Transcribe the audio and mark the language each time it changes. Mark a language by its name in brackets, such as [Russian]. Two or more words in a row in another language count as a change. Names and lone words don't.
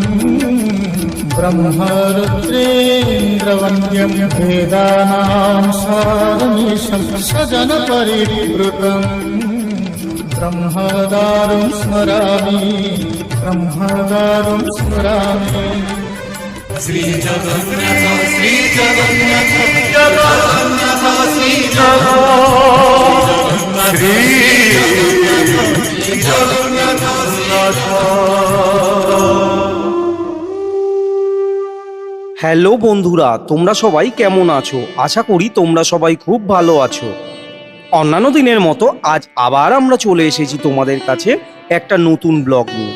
[Sanskrit] ब्रह्मरुद्रेन्द्रवन्द्यं वेदानां सारमीशं सजनपरिवृतम् ब्रह्मदारुं स्मरामि श्री जगन्नाथ श्री जगन्नाथ जगन्नाथ श्री जगन्नाथ श्री जगन्नाथ। [Bangla] হ্যালো বন্ধুরা, তোমরা সবাই কেমন আছো? আশা করি তোমরা সবাই খুব ভালো আছো। অন্যান্য দিনের মতো আজ আবার আমরা চলে এসেছি তোমাদের কাছে একটা নতুন ব্লগ নিয়ে।